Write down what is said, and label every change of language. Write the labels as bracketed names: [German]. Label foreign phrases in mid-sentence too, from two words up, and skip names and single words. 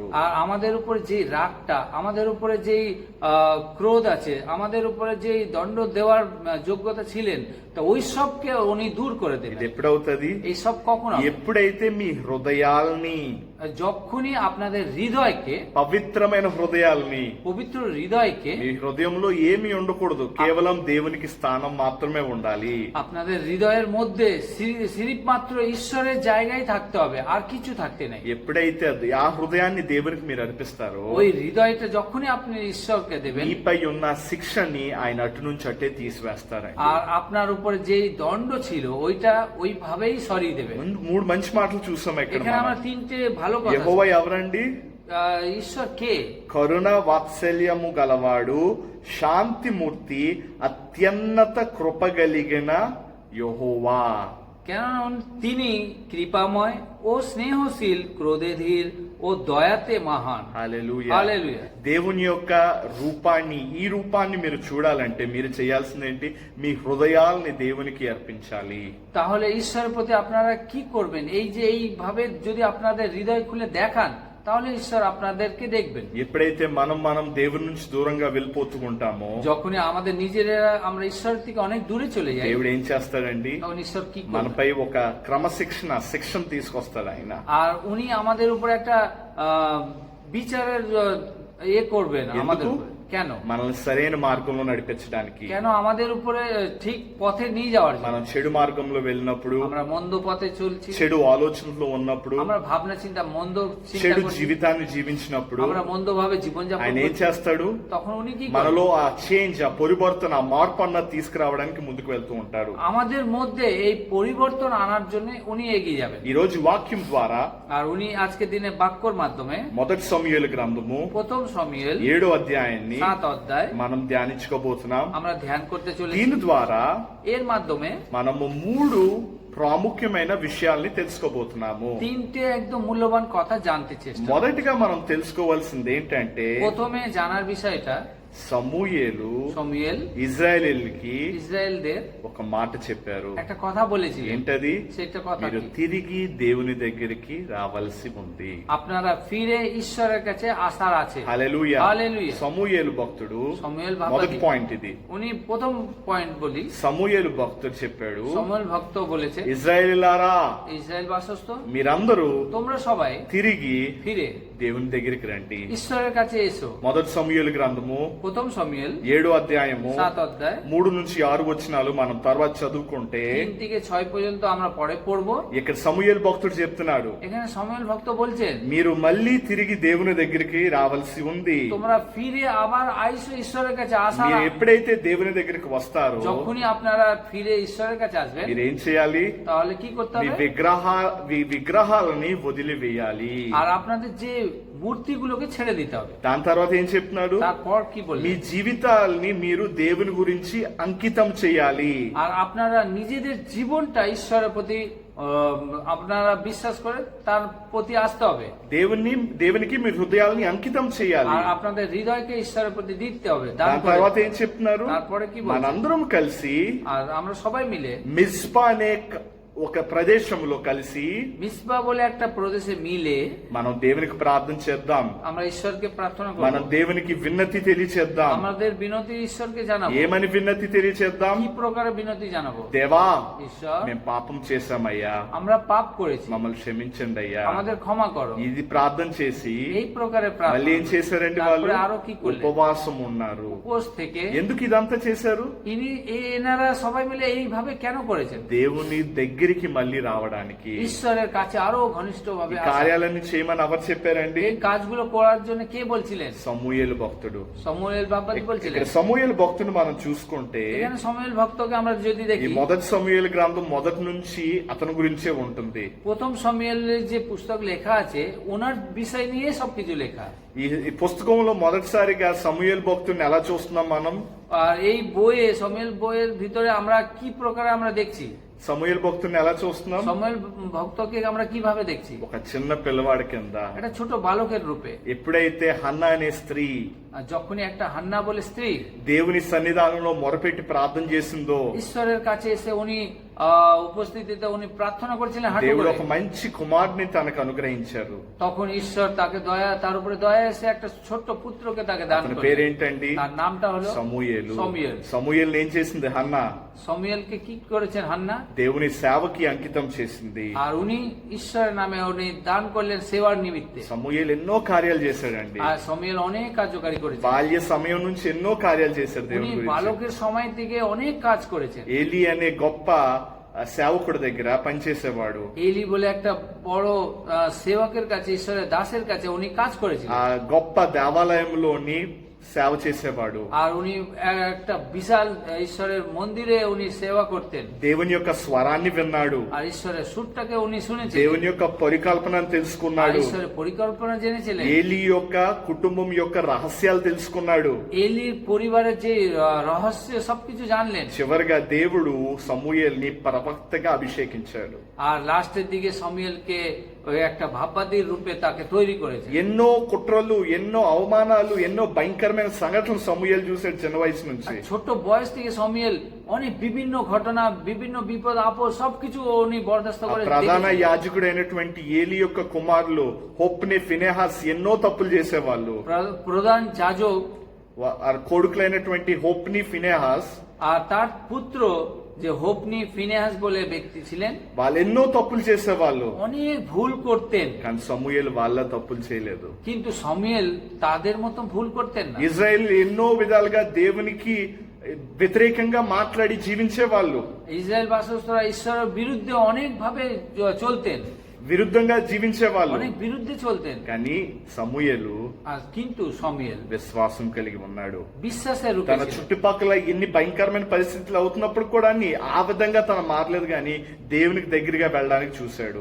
[Bangla] আর আমাদের উপরে যে রাগটা, আমাদের উপরে যেই ক্রোধ আছে, আমাদের উপরে যেই দণ্ড দেওয়ার যোগ্যতা ছিলেন, তা ওই সবকে উনি দূর করে [Telugu] ఇది [Bangla] দেবেন। [Telugu] ఎప్పుడవుతుంది? [Bangla] এই সব কখন হবে? [Telugu] ఎప్పుడైతే మీ హృదయాల్ని, [Bangla] যখনই আপনাদের হৃদয়কে, [Telugu] పవిత్రమైన హృదయాల్ని, [Bangla] পবিত্র হৃদয়কে, [Telugu] మీ హృదయంలో ఏమీ ఉండకూడదు, కేవలం దేవునికి స్థానం మాత్రమే ఉండాలి. [Bangla] আপনাদের হৃদয়ের মধ্যে সিরিপ মাত্র ঈশ্বরের জায়গায় থাকতে হবে, আর কিছু থাকতে নাই। [Telugu] ఎప్పుడైతే ఆ హృదయాన్ని దేవునికి మీరు అర్పిస్తారో, [Bangla] ওই হৃদয়টা যখনই আপনি ঈশ্বরকে দেবেন, [Telugu] మీపై ఉన్న శిక్షని ఆయన అటు నుంచి అట్టే తీసివేస్తారండి. [Bangla] আর আপনার উপরে যেই দণ্ড ছিল ওইটা ওইভাবেই সরিয়ে দেবেন। [Telugu] మూడు మంచి మాటలు చూసాం ఇక్కడ. [Bangla] এখানে আমরা তিনটে ভালো কথা। [Telugu] యెహోవా ఎవరండి? [Bangla] ঈশ্বর কে? [Telugu] కరుణ వాత్సల్యము గలవాడు, శాంతిమూర్తి, అత్యున్నత కృపగలిగిన యెహోవా। [Bangla] কেননা তিনি কৃপাময় ও স্নেহশীল, ক্রোধে ধীর ও দয়াতে মহান। [Telugu] హల్లెలూయా. హల్లెలూయా। దేవుని యొక్క రూపాన్ని, ఈ రూపాన్ని మీరు చూడాలంటే మీరు చేయాల్సింది ఏంటి? మీ హృదయాల్ని దేవునికి అర్పించాలి. [Bangla] তাহলে ঈশ্বরের প্রতি আপনারা কি করবেন? এই যে এইভাবে যদি আপনাদের হৃদয় খুলে দেখান, তাহলে ঈশ্বর আপনাদেরকে দেখবেন। [Telugu] ఎప్పుడైతే మనం దేవుని నుంచి దూరంగా వెళ్ళిపోతూ ఉంటామో, [Bangla] যখনই আমাদের নিজেরা আমরা ঈশ্বরের থেকে অনেক দূরে চলে যাই, [Telugu] దేవుడు ఏం చేస్తాడండి? [Bangla] তখন ঈশ্বর কি করবেন? [Telugu] మనపై ఒక శిక్షణ తీసుకొస్తాడు ఆయన. [Bangla] আর উনি আমাদের উপর একটা বিচারের করবেন আমাদের [Telugu] ఎందుకు? [Bangla] উপরে। কেন [Telugu] మనల్ని సరైన మార్గంలో నడిపించడానికి. [Bangla] কেন আমাদের উপরে ঠিক পথে নিয়ে যাওয়ার জন্য। [Telugu] మనం చెడు మార్గంలో వెళ్ళినప్పుడు, [Bangla] আমরা মন্দ পথে চলছি, [Telugu] చెడు ఆలోచనలో ఉన్నప్పుడు, [Bangla] আমরা ভাবনা চিন্তা মন্দ চিন্তা [Telugu] చెడు [Bangla] করছি, [Telugu] జీవితాన్ని జీవించినప్పుడు [Bangla] আমরা মন্দ ভাবে জীবন যাপন [Telugu] ఆయన ఏం [Bangla] করছি, [Telugu] చేస్తాడు? [Bangla] তখন উনি কি [Telugu] మనలో [Bangla] করেন? [Telugu] ఆ చేంజ్, ఆ పరివర్తన, ఆ మార్పు అన్నది తీసుకురావడానికి ముందుకు వెళ్తూ ఉంటారు. [Bangla] আমাদের মধ্যে এই পরিবর্তন আনার জন্য উনি এগিয়ে যাবেন। [Telugu] ఈ రోజు వాక్యం ద్వారా [Bangla] আর উনি আজকে দিনে বাক্যর মাধ্যমে [Telugu] మొదటి సమూయేలు గ్రంథము [Bangla] প্রথম শমূয়েল [Telugu] 7వ అధ్యాయాన్ని [Bangla] 7 অধ্যায় [Telugu] మనం ధ్యానించుకోబోతున్నాం. [Bangla] আমরা ধ্যান করতে চলেছি। [Telugu] దీని ద్వారా [Bangla] এর মাধ্যমে [Telugu] మనము 3 ప్రాముఖ్యమైన విషయాల్ని తెలుసుకోబోతున్నాము. [Bangla] তিনটে একদম মূল্যবান কথা জানতে চেষ্টা। [Telugu] మొదటిగా మనం తెలుసుకోవాల్సింది ఏంటంటే, [Bangla] প্রথমে জানার বিষয়টা [Telugu] సమూయేలు [Bangla] শমূয়েল [Telugu] ఇజ్రాయేలీలకి [Bangla] ইসরায়েলদের [Telugu] ఒక మాట చెప్పారు. [Bangla] একটা কথা বলেছিলেন। [Telugu] ఏంటది? [Bangla] সেটা কথা [Telugu] మీరు [Bangla] কি? [Telugu] తిరిగి దేవుని దగ్గరికి రావాల్సి ఉంది. [Bangla] আপনারা ফিরে ঈশ্বরের কাছে আসার আছে। [Telugu] హల్లెలూయా. [Bangla] হালেলুয়া। [Telugu] సమూయేలు భక్తుడు [Bangla] শমূয়েল [Telugu] మొదటి [Bangla] ভাবি [Telugu] పాయింట్ ఇది. [Bangla] উনি প্রথম পয়েন্ট বলি, [Telugu] సమూయేలు భక్తుడు చెప్పాడు, [Bangla] শমূয়েল ভক্ত বলেছে, [Telugu] ఇజ్రాయేలీలారా [Bangla] ইসরায়েল বাসস্থ [Telugu] మీరందరూ [Bangla] তোমরা সবাই [Telugu] తిరిగి [Bangla] ফিরে [Telugu] దేవుని దగ్గరికి రండి. [Bangla] ঈশ্বরের কাছে এসো। [Telugu] మొదటి సమూయేలు గ్రంథము [Bangla] প্রথম শমূয়েল [Telugu] 7వ అధ్యాయము [Bangla] 7 অধ্যায় [Telugu] 3 నుంచి 6 వచనాలు మనం తర్వాత చదువుకుంటే [Bangla] 3 থেকে 6 পর্যন্ত আমরা পরে পড়বো। [Telugu] ఇక్కడ సమూయేలు భక్తుడు చెప్తున్నాడు, [Bangla] এখানে শমূয়েল ভক্ত বলছেন, [Telugu] మీరు మళ్ళీ తిరిగి దేవుని దగ్గరికి రావాల్సి ఉంది. [Bangla] তোমরা ফিরে আবার আইসো ঈশ্বরের কাছে আসা। [Telugu] మీరు ఎప్పుడైతే దేవుని దగ్గరికి వస్తారో [Bangla] যখনই আপনারা ফিরে ঈশ্বরের কাছে আসবেন [Telugu] మీరు ఏం చేయాలి? [Bangla] তাহলে কি করতে [Telugu] మీ [Bangla] হবে? [Telugu] విగ్రహాలని వదిలివేయాలి. [Bangla] আর আপনাদের যে মূর্তিগুলোকে ছেড়ে দিতে হবে। [Telugu] దాని తర్వాత ఏం చెప్తున్నాడు? [Bangla] তারপর কি [Telugu] మీ [Bangla] বললেন? [Telugu] జీవితాల్ని మీరు దేవుని గురించి అంకితం చేయాలి. [Bangla] আর আপনারা নিজেদের জীবনটা ঈশ্বরের প্রতি আপনারা বিশ্বাস করে তার প্রতি আসতে হবে। [Telugu] దేవునికి మీ హృదయాల్ని అంకితం చేయాలి. [Bangla] আর আপনাদের হৃদয়কে ঈশ্বরের প্রতি দিতে হবে, দান [Telugu] దాని [Bangla] করে। [Telugu] తర్వాత ఏం చెప్తున్నారు? [Bangla] তারপরে কি বলছেন? [Telugu] మనందరం కలిసి [Bangla] আর আমরা সবাই মিলে [Telugu] మిస్పా అనే ఒక ప్రదేశంలో కలిసి [Bangla] মিসবা বলে একটা প্রদেশে মিলে [Telugu] మనం దేవునికి ప్రార్థన చేద్దాం. [Bangla] আমরা ঈশ্বরকে প্রার্থনা [Telugu] మనం [Bangla] করব। [Telugu] దేవునికి విన్నతి తెలియచేద్దాం. [Bangla] আমাদের বিনতি ঈশ্বরকে জানাবো। [Telugu] ఏమని విన్నతి తెలియచేద్దాం? [Bangla] কি প্রকারে বিনতি জানাবো? [Telugu] దేవా, [Bangla] ঈশ্বর, [Telugu] మేము పాపం చేశామయ్యా, [Bangla] আমরা পাপ করেছি, [Telugu] మమ్మల్ని క్షమించండి అయ్యా. [Bangla] আমাদের ক্ষমা করো। [Telugu] ఇది ప్రార్థన చేసి [Bangla] এই প্রকারে [Telugu] మళ్ళీ ఏం [Bangla] প্রার্থনা [Telugu] చేశారండి [Bangla] তারপরে [Telugu] వాళ్ళు? [Bangla] আরো কি করলেন? [Telugu] ఉపవాసం ఉన్నారు. [Bangla] উপোস থেকে [Telugu] ఎందుకు ఇదంతా చేశారు? [Bangla] এনারা সবাই মিলে এইভাবে কেন করেছেন? [Telugu] దేవుని దగ్గరికి మళ్ళీ రావడానికి. [Bangla] ঈশ্বরের কাছে আরো ঘনিষ্ঠ ভাবে [Telugu] ఈ కార్యాలన్నీ చేయమని ఎవరు చెప్పారండి? [Bangla] এই কাজগুলো করার জন্য কে বলছিলেন? [Telugu] సమూయేలు భక్తుడు. [Bangla] শমূয়েল বাবাজি বলছিলেন। [Telugu] ఇక్కడ సమూయేలు భక్తుడు మనం చూసుకుంటే [Bangla] এখানে শমূয়েল ভক্তকে আমরা যদি [Telugu] ఈ [Bangla] দেখি, [Telugu] మొదటి సమూయేలు గ్రంథం మొదటి నుంచి అతని గురించే ఉంటుంది. [Bangla] প্রথম শমূয়েলের যে পুস্তক লেখা আছে ওনার বিষয় নিয়ে সবকিছু লেখা। [Telugu] ఈ పుస్తకంలో మొదటిసారిగా సమూయేలు భక్తుడిని ఎలా చూస్తున్నాం మనం? [Bangla] আর এই বইয়ে শমূয়েল বইয়ের ভিতরে আমরা কি প্রকারে আমরা দেখছি? [Telugu] సమూయేలు భక్తుడిని ఎలా చూస్తున్నాం? [Bangla] শমূয়েল ভক্তকে আমরা কিভাবে দেখছি? [Telugu] ఒక చిన్న పిల్లవాడి కింద. [Bangla] একটা ছোট বালকের রূপে। [Telugu] ఎప్పుడైతే హన్నా అనే స్త్రీ [Bangla] আর যখনই একটা হান্না বলে স্ত্রী [Telugu] దేవుని సన్నిధానంలో మొరపెట్టి ప్రార్థన చేసిందో, [Bangla] ঈশ্বরের কাছে এসে উনি উপস্থিতিতে উনি প্রার্থনা করেছিলেন হাঁটু [Telugu] దేవుడు [Bangla] করে, [Telugu] ఒక మంచి కుమారుడిని తనకు అనుగ్రహించారు. [Bangla] তখন ঈশ্বর তাকে তার উপরে দয়া এসে একটা ছোট্ট পুত্রকে তাকে দান [Telugu] అతని [Bangla] করেন। [Telugu] పేరేంటండి? [Bangla] তার నాমটা হলো [Telugu] సమూయేలు. సమూయేల్। సమూయేలు ఏం చేసింది హన్నా? [Bangla] শমূয়েলকে কি করেছেন হান্না? [Telugu] దేవుని సేవకి అంకితం చేసింది. [Bangla] আর উনি ঈশ্বরের নামে উনি দান করলেন সেবার নিমিত্তে। [Telugu] సమూయేలు ఎన్నో కార్యాలు చేశాడండి. [Bangla] আর শমূয়েল অনেক কার্যকারী করেছেন। [Telugu] బాల్య సమయం నుంచి ఎన్నో కార్యాలు చేశాడు [Bangla] উনি [Telugu] దేవుని గురించి. [Bangla] বালকের সময় থেকে অনেক কাজ করেছেন। [Telugu] ఏలి అనే గొప్ప సేవకుడి దగ్గర పనిచేసేవాడు. [Bangla] এলি বলে একটা বড় সেবকের কাছে, ঈশ্বরের দাসের কাছে উনি কাজ করেছিলেন। [Telugu] ఆ గొప్ప దేవాలయంలోని సేవ చేసేవాడు. [Bangla] আর উনি একটা বিশাল ঈশ্বরের মন্দিরে উনি সেবা করতেন। [Telugu] దేవుని యొక్క స్వరాన్ని విన్నాడు. [Bangla] আর ঈশ্বরের সুরটাকে উনি শুনেছেন। [Telugu] దేవుని యొక్క పరికల్పనను [Bangla] আর [Telugu] తెలుసుకున్నాడు. [Bangla] ঈশ্বরের পরিকল্পনা জেনেছিলেন। [Telugu] ఏలి యొక్క కుటుంబం యొక్క రహస్యాలు తెలుసుకున్నాడు. [Bangla] এলির পরিবারের যে রহস্য সবকিছু জানলেন। [Telugu] చివరిగా దేవుడు సమూయేల్ని ప్రవక్తగా అభిషేకించాడు. [Bangla] আর লাস্টের দিকে শমূয়েলকে ওই একটা ভাববাদীর রূপে তাকে তৈরি করেছে। [Telugu] ఎన్నో కుట్రలు, ఎన్నో అవమానాలు, ఎన్నో భయంకరమైన సంఘటనలు సమూయేలు చూశాడు చిన్న వయసు నుంచి. [Bangla] আর ছোট বয়স থেকে শমূয়েল অনেক বিভিন্ন ঘটনা, বিভিন্ন বিপদ আপদ সবকিছু উনি বরদাস্ত করে [Telugu] ప్రధాన [Bangla] দেখেছেন। [Telugu] యాజకుడైనటువంటి ఏలి యొక్క కుమారులు హొప్నే, ఫినెహాస్ ఎన్నో తప్పులు చేసేవాళ్ళు. [Bangla] প্রধান যাজক [Telugu] కొడుకులైనటువంటి హొప్ని, ఫినెహాస్ [Bangla] আর তার পুত্র যে হোপনি ফিনেহাস বলে ব্যক্তি ছিলেন, [Telugu] వాళ్ళు ఎన్నో తప్పులు చేసేవాళ్ళు, [Bangla] অনেক ভুল করতেন, [Telugu] కానీ సమూయేలు వాళ్ళ తప్పులు చేయలేదు. [Bangla] কিন্তু শমূয়েল তাদের মতো ভুল করতেন না। [Telugu] ఇజ్రాయెల్ ఎన్నో విధాలుగా దేవునికి వ్యతిరేకంగా మాట్లాడి జీవించే వాళ్ళు, [Bangla] ইসরায়েল বাসস্থরা ঈশ্বরের বিরুদ্ধে অনেক ভাবে চলতেন, [Telugu] విరుద్ధంగా జీవించే వాళ్ళు. [Bangla] অনেক বিরুদ্ধে চলতেন, [Telugu] కానీ సమూయేలు [Bangla] আর কিন্তু শমূయేল [Telugu] విశ్వాసం కలిగి ఉన్నాడు. [Bangla] বিশ্বাসের রূপে [Telugu] తన [Bangla] ছিলেন। [Telugu] చుట్టుపక్కల ఎన్ని భయంకరమైన పరిస్థితులు అవుతున్నప్పుడు కూడా ఆ విధంగా తను మారలేదు, కానీ దేవునికి దగ్గరగా వెళ్ళడానికి చూశాడు.